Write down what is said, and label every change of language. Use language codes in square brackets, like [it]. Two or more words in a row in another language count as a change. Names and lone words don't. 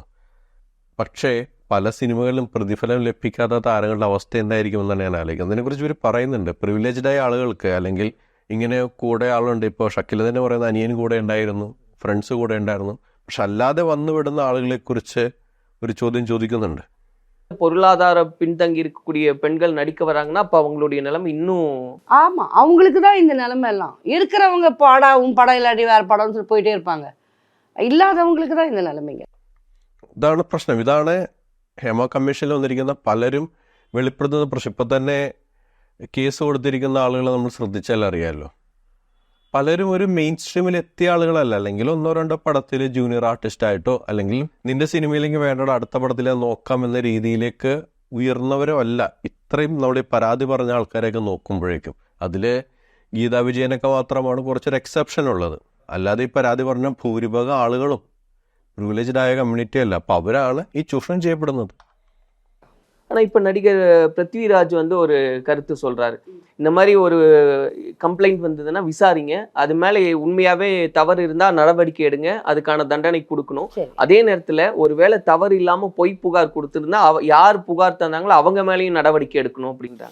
[ml] പക്ഷേ പല സിനിമകളിലും പ്രതിഫലം ലഭിക്കാത്ത താരങ്ങളുടെ അവസ്ഥ എന്തായിരിക്കുമെന്നാണ് ഞാൻ ആലോചിക്കുന്നത്. അതിനെക്കുറിച്ച് ഇവർ പറയുന്നുണ്ട്. പ്രിവിലേജ്ഡായ ആളുകൾക്ക്, അല്ലെങ്കിൽ ഇങ്ങനെ കൂടെ ആളുണ്ട്, ഇപ്പോൾ ഷക്കീല തന്നെ പറയുന്ന അനിയൻ കൂടെ ഉണ്ടായിരുന്നു, ഫ്രണ്ട്സ് കൂടെ ഉണ്ടായിരുന്നു, പക്ഷെ അല്ലാതെ വന്നു വിടുന്ന ആളുകളെക്കുറിച്ച് ഒരു ചോദ്യം ചോദിക്കുന്നുണ്ട്. [ta] பொருளாதார பின்தங்கி இருக்கக்கூடிய பெண்கள் நடிக்க வராங்கன்னா அப்ப அவங்களுடைய நிலைமை இன்னும். ஆமாம், அவங்களுக்கு தான் இந்த நிலைமை எல்லாம். இருக்கிறவங்க படம் இல்லாட்டி வேறு படம்னு சொல்லி போயிட்டே இருப்பாங்க. இல்லாத்தவங்களுக்கு தான் இந்த நிலமய்க்கு. [ml] ഇതാണ് പ്രശ്നം. ഇതാണ് ഹേമ കമ്മീഷനിൽ വന്നിരിക്കുന്ന പലരും വെളിപ്പെടുത്തുന്ന പ്രശ്നം. ഇപ്പം തന്നെ കേസ് കൊടുത്തിരിക്കുന്ന ആളുകളെ നമ്മൾ ശ്രദ്ധിച്ചാൽ അറിയാമല്ലോ, പലരും ഒരു [en] main streamil [ml] എത്തിയ ആളുകളല്ല. അല്ലെങ്കിൽ ഒന്നോ രണ്ടോ പടത്തിൽ [en] junior artistayitto, [ml] അല്ലെങ്കിൽ നിന്റെ സിനിമയിലേക്ക് വേണ്ട അടുത്ത പടത്തിൽ നോക്കാം എന്ന രീതിയിലേക്ക് ഉയർന്നവരോ അല്ല. ഇത്രയും നമ്മുടെ പരാതി പറഞ്ഞ ആൾക്കാരെയൊക്കെ നോക്കുമ്പോഴേക്കും അതിൽ ഗീതാ വിജയനൊക്കെ മാത്രമാണ് കുറച്ചൊരു എക്സെപ്ഷൻ ഉള്ളത്. അല്ലാതെ ഈ പരാതി പറഞ്ഞ ഭൂരിഭാഗം ആളുകളും പ്രിവിലേജ്ഡ് ആയ കമ്മ്യൂണിറ്റി അല്ല. അപ്പോൾ അവരാണ് ഈ ചൂഷണം ചെയ്യപ്പെടുന്നത്. [ta] ஆனா இப்ப நடிகர் பிருத்விராஜ் வந்து ஒரு கருத்து சொல்றாரு. இந்த மாதிரி ஒரு கம்ப்ளைண்ட் வந்ததுன்னா விசாரிங்க, அது மேல உண்மையாவே தவறு இருந்தா நடவடிக்கை எடுங்க, அதுக்கான தண்டனை கொடுக்கணும். அதே நேரத்துல ஒருவேளை தவறு இல்லாம பொய் புகார் கொடுத்திருந்தா யார் புகார் தந்தாங்களோ அவங்க மேலயும் நடவடிக்கை எடுக்கணும் அப்படின்றாங்க.